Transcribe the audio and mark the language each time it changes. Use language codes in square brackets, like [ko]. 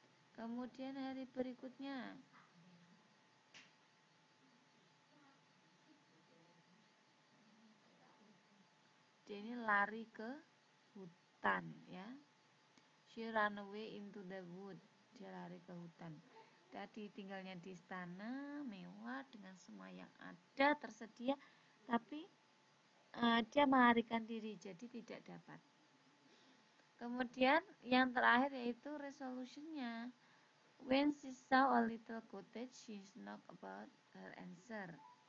[id] Kemudian hari berikutnya dia ini lari ke hutan ya. [en] She ran away into the wood. [id] Dia lari ke hutan. Tadi tinggalnya di istana mewah dengan semua yang ada tersedia, tapi dia melarikan diri jadi tidak dapat. Kemudian yang terakhir yaitu resolutionnya. [en] When she saw a little cottage, she knocked about her answer.